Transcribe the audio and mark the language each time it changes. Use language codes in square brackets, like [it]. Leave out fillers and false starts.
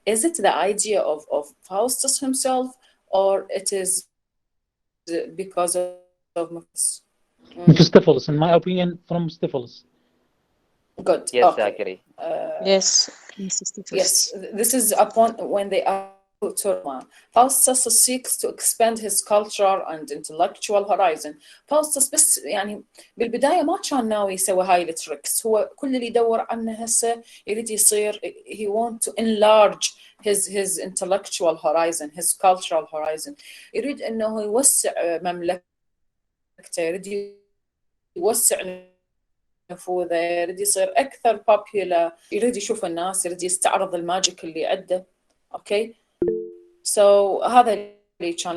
[en] Is it the idea of Faustus himself, or it is because of Mephistopheles, in my opinion, from Mephistopheles. Good. Yes, Okay. Zachary. Yes. Yes. This is upon when they are to Roma. Faustus seeks to expand his cultural and intellectual horizon. [ar] Faustus بس يعني بالبداية ما كان ناوي يسوي هاي التريكس. هو كل اللي يدور عنه هسه يريد يصير [en] he want to enlarge his intellectual horizon, his cultural horizon. [ar] يريد إنه يوسع مملكته، يريد يوسع نفوذه، يريد يصير أكثر popular، يريد يشوف الناس، يريد يستعرض الماجيك اللي عنده. [en] Okay. [ar] So هذا اللي كان.